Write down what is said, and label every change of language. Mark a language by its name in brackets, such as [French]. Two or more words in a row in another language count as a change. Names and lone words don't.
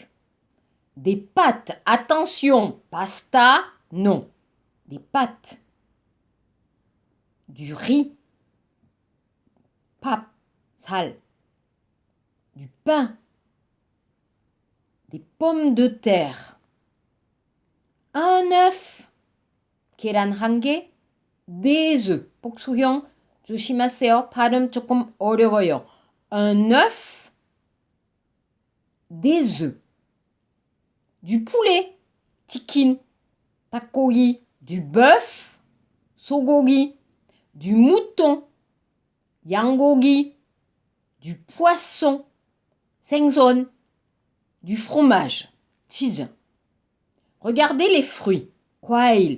[French] Des pâtes, attention, pasta, non. Des pâtes. Du riz, pap, sal. Du pain. Des pommes de terre. Un œuf. [Korean] 계란 한 개. [French] Des œufs. [Korean] 복수형 조심하세요. 발음 조금 어려워요. [French] Un œuf. Des œufs. Du poulet. [Korean] 치킨. 닭고기. [French] Du bœuf. 소고기. Du mouton. 양고기. Du poisson. 생선. Du fromage. 치즈. Regardez les fruits. 과일.